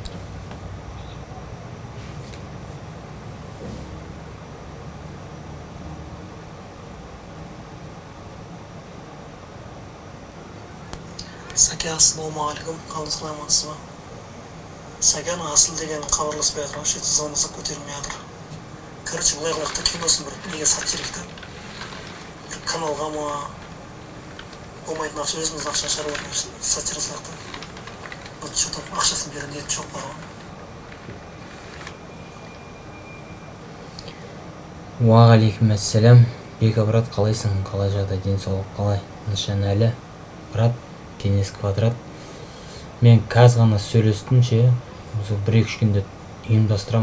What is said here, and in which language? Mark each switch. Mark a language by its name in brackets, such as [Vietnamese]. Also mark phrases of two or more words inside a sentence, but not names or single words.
[Kazakh] Сәке, ассалаумағалейкум, қалыңыз қаламатсыз ба? Сәкен асыл деген хабарласпай жатыр, вообще звондасақ көтерілмей жатыр. Короче, былай қылайық та киносын бір неге сатып жіберейік та. Бір каналға ма, болмайтын ақша, өзіміз ақша шығарып сатып жасайық та. [Russian] Вот что-то [Kazakh] ақшасын берген ниет жоқ бар ғой. Уағалейкум ассалам. Бека брат, қалайсың? Қалай жағдай, денсаулық қалай? Нышан әлі. Брат, Денис Квадрат. Мен қазір ғана сөйлестім ше. Осы 1-2 күнде ұйымдастырам.